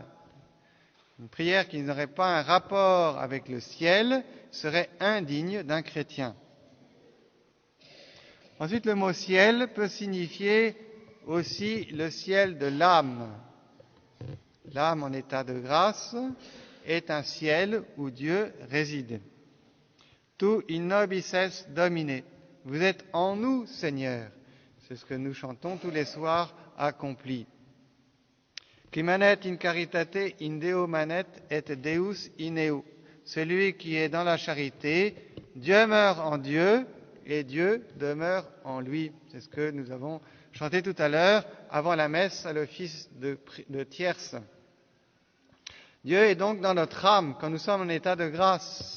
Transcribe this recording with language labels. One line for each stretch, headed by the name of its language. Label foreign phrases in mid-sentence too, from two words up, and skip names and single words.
French: Une prière qui n'aurait pas un rapport avec le ciel serait indigne d'un chrétien. Ensuite, le mot ciel peut signifier aussi le ciel de l'âme. L'âme en état de grâce est un ciel où Dieu réside.
Latin: Tu in nobis es Domine.
French: Vous êtes en nous, Seigneur. C'est ce que nous chantons tous les soirs, accompli.
Latin: Qui manet in caritate in Deo manet et Deus in eo.
French: Celui qui est dans la charité, Dieu meurt en Dieu et Dieu demeure en lui. C'est ce que nous avons chanté tout à l'heure avant la messe à l'office de tierce. Dieu est donc dans notre âme quand nous sommes en état de grâce.